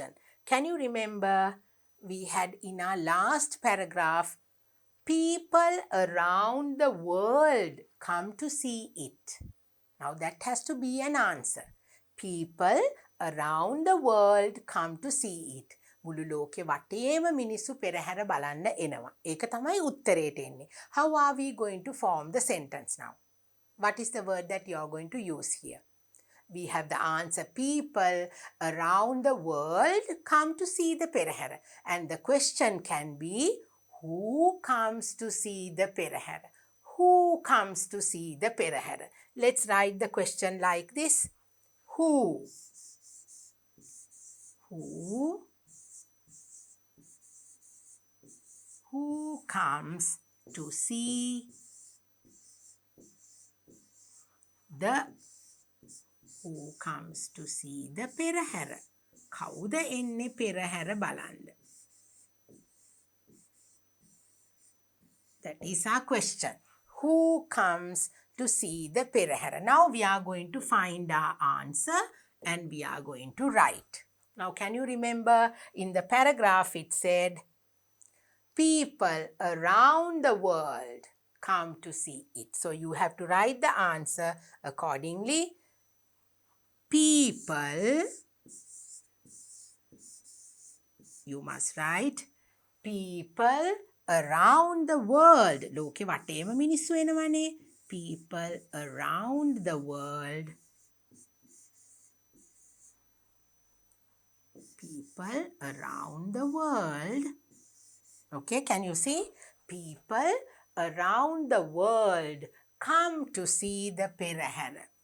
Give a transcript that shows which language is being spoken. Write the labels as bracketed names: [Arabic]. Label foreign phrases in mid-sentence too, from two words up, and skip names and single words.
[English] Can you remember we had in our last paragraph, people around the world come to see it. Now that has to be an answer. People around the world come to see it. [Sinhala] මුළු ලෝකෙ වටේම මිනිස්සු පෙරහැර බලන්න එනවා. ඒක තමයි උත්තරේට එන්නේ. [English] How are we going to form the sentence now? What is the word that you are going to use here? We have the answer, people around the world come to see the perahera. And the question can be, who comes to see the perahera? Who comes to see the perahera? Let's write the question like this. Who? Who comes to see the perahera? [Sinhala] කවුද එන්නේ පෙරහැර බලන්න? [English] That is our question. Who comes to see the perahera? Now we are going to find our answer and we are going to write. Now can you remember in the paragraph it said, people around the world come to see it. So you have to write the answer accordingly. People, you must write, people around the world. [Sinhala] ලෝකෙ වටේම මිනිස්සු එනවනේ. [English] People around the world. People around the world. Okay, can you see? People around the world come to see the perahera.